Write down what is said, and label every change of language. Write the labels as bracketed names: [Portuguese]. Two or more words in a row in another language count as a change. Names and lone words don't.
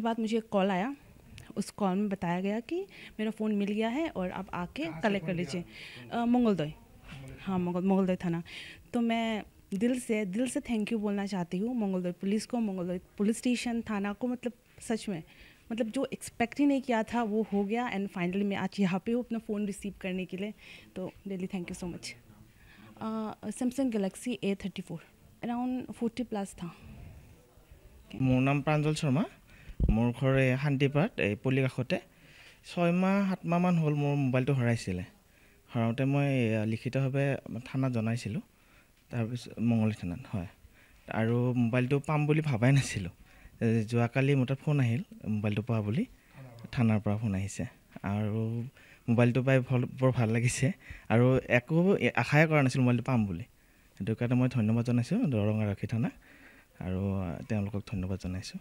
[Hindi] बाद मुझे एक कॉल आया उस कॉल में बताया गया कि मेरा फ़ोन मिल गया है और आप आके कलेक्ट कर लीजिए मंगलदोई हाँ मंगलदोई थाना तो मैं दिल से [English] thank you [Hindi] बोलना चाहती हूँ मंगलदोई पुलिस को मंगलदोई [English] police station [Hindi] थाना को मतलब सच में मतलब जो एक्सपेक्ट ही नहीं किया था वो हो गया [English] and finally [Hindi] मैं आज यहाँ पे हूँ अपना फ़ोन रिसीव करने के लिए तो [English] really thank you so much [Hindi] सैमसंग गैलेक्सी A34 अराउंड 40+ था [Assamese] মোৰ নাম প্ৰাঞ্জল শৰ্মা মোৰ ঘৰ শান্তিপাত পল্লী কাষতে 6 মাহ 7 মাহ মান হ'ল মোৰ मोबाइलটো হৰাইছিলে হৰাওঁতে মই লিখিতভাৱে থানাত জনাইছিলোঁ তাৰপিছত মংগল থানাত হয় আৰু মোবাইলটো পাম বুলি ভাবাই নাছিলোঁ যোৱাকালি মোৰ তাত ফোন আহিল মোবাইলটো পোৱা বুলি থানাৰ পৰা ফোন আহিছে আৰু মোবাইলটো পাই বৰ ভাল লাগিছে আৰু একো আশাই কৰা নাছিলোঁ মোবাইলটো পাম বুলি সেইটো কাৰণে মই ধন্যবাদ জনাইছোঁ দৰঙাৰক্ষী থানা আৰু তেওঁলোকক ধন্যবাদ জনাইছোঁ